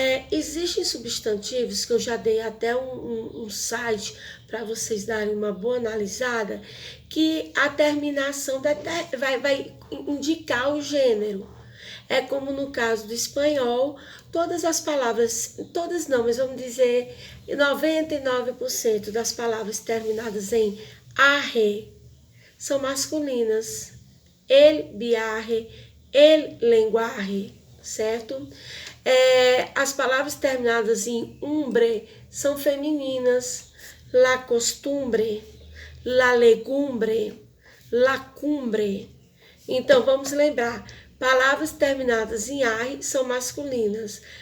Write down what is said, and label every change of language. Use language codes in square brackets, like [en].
[pt] Existem substantivos que eu já dei até um site para vocês darem uma boa analisada, que a terminação vai indicar o gênero. É como no caso do espanhol, todas as palavras, todas não, mas vamos dizer 99% das palavras terminadas em arre são masculinas. [es] El viaje, el lenguaje, certo? [pt] As palavras terminadas em umbre são femininas. [es] La costumbre, la legumbre, la cumbre. [pt] Então, vamos lembrar, palavras terminadas em arre são masculinas.